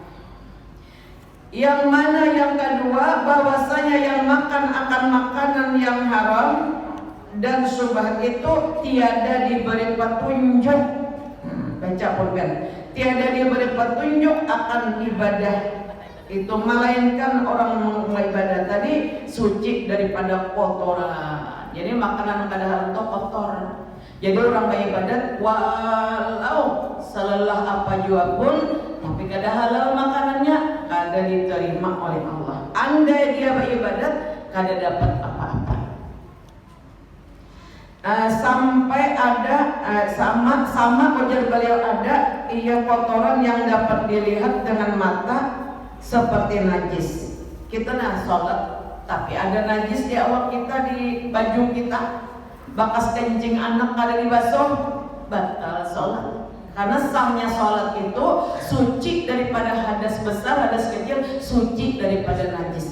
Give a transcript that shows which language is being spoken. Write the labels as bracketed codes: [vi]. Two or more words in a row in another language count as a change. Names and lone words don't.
[id] Yang mana yang kedua, bahwasanya yang makan akan makanan yang haram dan syubhat itu tiada diberi petunjuk. Baca pulpen. Tiada diberi petunjuk akan ibadah itu, melainkan orang mengibadah tadi suci daripada kotoran. Jadi makanan kadang itu kotor. Jadi orang beribadat walau selelah apa jua pun, tapi kada halal makanannya, kada diterima oleh Allah. Andai dia beribadat, kada dapat apa-apa. Sampai ada sama ujar beliau ada ia kotoran yang dapat dilihat dengan mata seperti najis. Kita sholat tapi ada najis di awak kita, di baju kita, bakas kencing anak kada dibasuh, batal sholat. Karena sahnya sholat itu suci daripada hadas besar, hadas kecil, suci daripada najis.